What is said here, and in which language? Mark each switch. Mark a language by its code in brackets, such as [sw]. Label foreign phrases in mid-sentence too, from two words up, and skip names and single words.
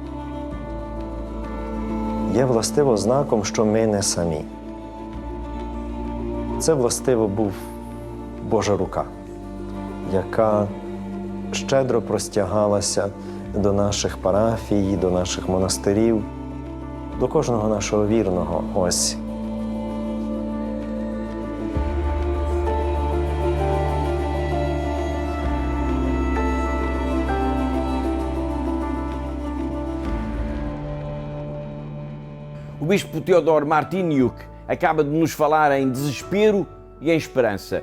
[uk] Є властиво знаком, що ми не самі. Це властиво був Божа рука, яка щедро простягалася до наших парафій, до наших монастирів, до кожного нашого вірного. Ось. [pt] O Bispo Teodoro Martiniuk acaba de nos falar em desespero e em esperança.